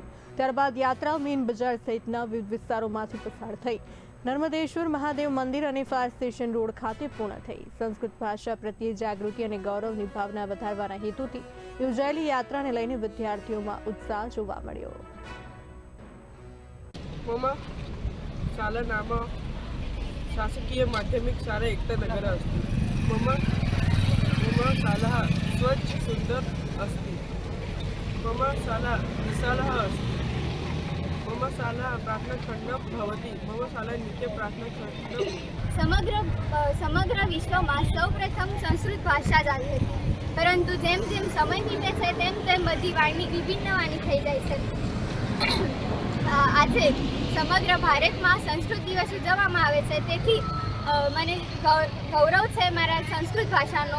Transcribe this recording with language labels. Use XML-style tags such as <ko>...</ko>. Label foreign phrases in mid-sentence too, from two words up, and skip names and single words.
<gu>ત્યારબાદ યાત્રા મીન બજાર સહિતના વિવિધ વિસ્તારોમાંથી પસાર થઈ નર્મદેશ્વર મહાદેવ મંદિર અને ફાયર સ્ટેશન રોડ ખાતે પૂર્ણ થઈ। સંસ્કૃત ભાષા પ્રત્યે જાગૃતિ અને ગૌરવની ભાવના વધારવાના હેતુથી યોજાયેલી યાત્રાને લઈને વિદ્યાર્થીઓમાં ઉત્સાહ જોવા મળ્યો।</gu> <sa>शाला नाम शासकीय माध्यमिक शाला एकतानगर अस्ति। मम शाला स्वच्छ सुंदर अस्ति। मम शाला विशालः अस्ति। मम शाला प्रार्थनाखण्डं भवति। मम शाला नित्य प्रार्थनाखण्डं</sa> <gu>સમગ્ર વિશ્વમાં સૌપ્રથમ સંસ્કૃત ભાષા જ આવી હતી, પરંતુ જેમ જેમ સમય વીતે છે તેમ તેમ બધી વાણી વિભિન્ન વાણી થઈ જાય છે। આજે સમગ્ર ભારતમાં સંસ્કૃત દિવસ ઉજવવામાં આવે છે, તેથી મને ગૌરવ છે મારા સંસ્કૃત ભાષાનો।</gu>